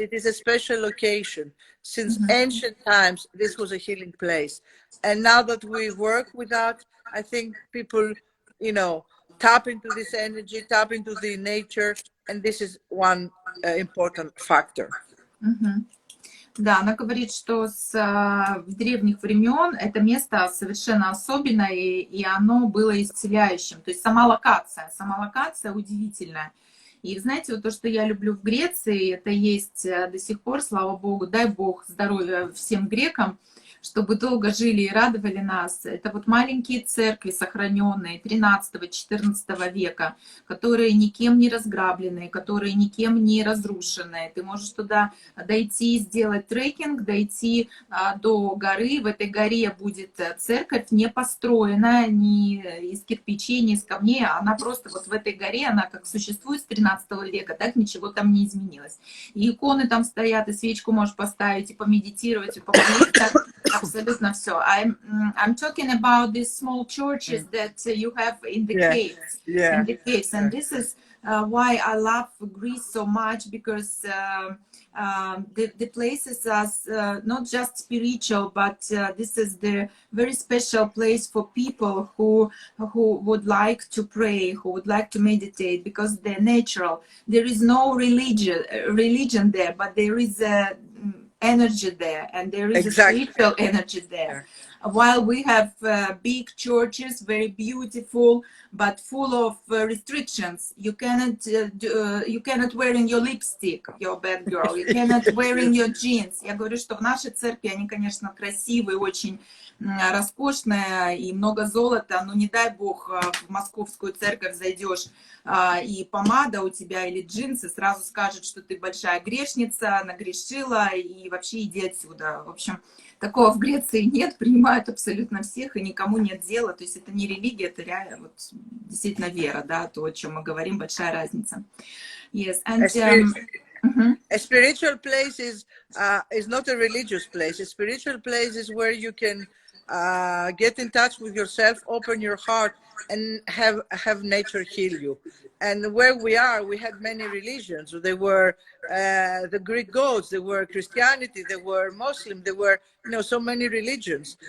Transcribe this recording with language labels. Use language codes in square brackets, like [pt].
[en] It is a special location. Since ancient times, this was a healing place. And now that we work with that, I think people, you know, tap into this energy, tap into the nature, and this is one important factor. [ru] Да, она говорит, что с древних времен это место совершенно особенное, и оно было исцеляющим. То есть сама локация удивительная. И знаете, вот то, что я люблю в Греции, это есть до сих пор, слава богу, дай бог здоровья всем грекам, чтобы долго жили и радовали нас. Это вот маленькие церкви, сохраненные 13-14 века, которые никем не разграбленные, которые никем не разрушенные. Ты можешь туда дойти, сделать трекинг, дойти до горы. В этой горе будет церковь, не построенная ни из кирпичей, ни из камней. Она просто вот в этой горе, она как существует с 13 века, так ничего там не изменилось. И иконы там стоят, и свечку можешь поставить, и помедитировать, и помолиться. Абсолютно все. [en] I'm talking about these small churches that you have in the caves. In the caves. And this is why I love Greece so much, because the places are not just spiritual, but this is the very special place for people who would like to pray, who would like to meditate, because they're natural. There is no religion there, but there is a energy there, and there is a spiritual energy there. While we have big churches, very beautiful, but full of restrictions. You cannot wearing your lipstick, your bad girl. You cannot wearing your jeans. [ru] Я говорю, что в нашей церкви они, конечно, красивые, очень роскошная и много золота, но не дай бог в московскую церковь зайдешь, и помада у тебя или джинсы, сразу скажут, что ты большая грешница, нагрешила, и вообще иди отсюда. В общем, такого в Греции нет, принимают абсолютно всех, и никому нет дела. То есть это не религия, это реально вот, действительно вера, да, то, о чем мы говорим, большая разница. [en] Yes, and a spiritual place is not a religious place. A spiritual place is where you can get in touch with yourself, open your heart, and have nature heal you. And where we are, we had many religions. They were the Greek gods, they were Christianity, they were Muslim, there were, you know, so many religions.